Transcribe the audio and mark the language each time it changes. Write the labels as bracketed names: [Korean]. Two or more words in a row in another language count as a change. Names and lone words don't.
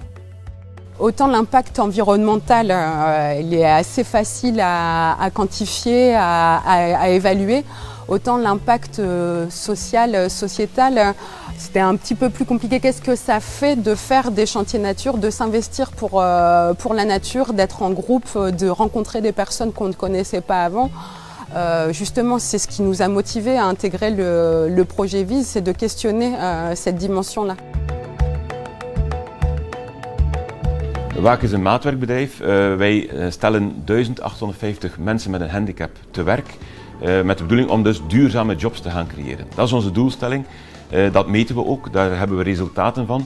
[French] Autant l'impact environnemental, il est assez facile à quantifier, à évaluer, autant l'impact social, sociétal, c'était un petit peu plus compliqué. Qu'est-ce que ça fait de faire des chantiers nature, de s'investir pour la nature, d'être en groupe, de rencontrer des personnes qu'on ne connaissait pas avant. Justement, c'est ce qui nous a motivés à intégrer le projet VISE, c'est de questionner cette dimension-là. [Dutch] WAAK is een maatwerkbedrijf. Wij stellen 1850 mensen met een handicap te werk met de bedoeling om dus duurzame jobs te gaan creëren. Dat is onze doelstelling. Dat meten we ook, daar hebben we resultaten van.